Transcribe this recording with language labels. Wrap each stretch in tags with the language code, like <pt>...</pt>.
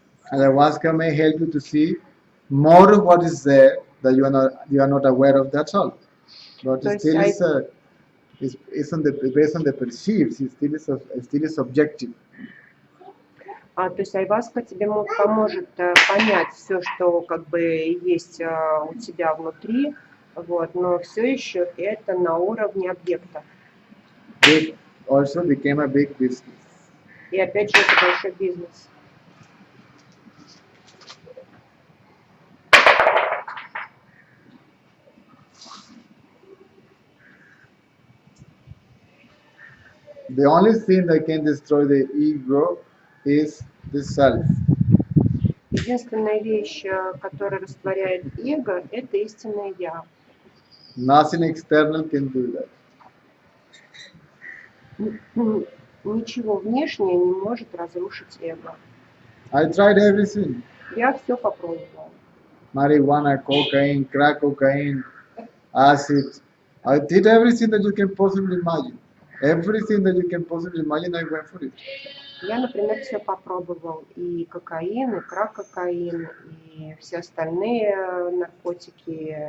<en>Ayahuasca may help you to see more of what is there that you are not aware of. That's all. But So it still it's is based on the perceived. It still is subjective.</en> <ru>То есть айваска тебе поможет понять все, что как бы есть у тебя внутри, вот, но все еще это на уровне объекта.</ru> <en>It also became a big business.</en> <ru>И опять же, это большой бизнес.</ru> <en>The only thing that can destroy the ego is the self.</en> <ru>Единственная вещь, которая растворяет эго, это истинное я.</ru> <en>Nothing external can do that.</en> <ru>Ничего внешнее не может разрушить эго.</ru> <en>I tried everything.</en> <ru>Я все попробовала.</ru> <en>Marijuana, cocaine, crack cocaine, acid. I did everything that you can possibly imagine. Everything that you can possibly imagine, I went for it.</en> <ru>Я, например, все попробовал. И кокаин, и крак-кокаин, и все остальные наркотики.</ru>